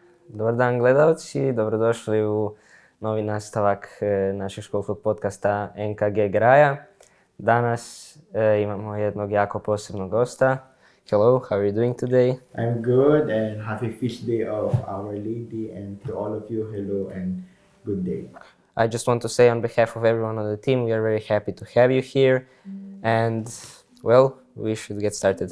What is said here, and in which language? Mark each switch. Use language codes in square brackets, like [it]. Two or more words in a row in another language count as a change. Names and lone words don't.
[hr] Dobar dan gledalci, dobrodošli u novi nastavak našeg školskog podcasta NKG-a. Danas imamo jednog jako posebnog gosta. [en] Hello, how are you doing today? I'm good and happy feast day of Our Lady, and to all of you, hello and good day. I just want to say on behalf of everyone on the team, we are very happy to have you here. And, well, we should get started.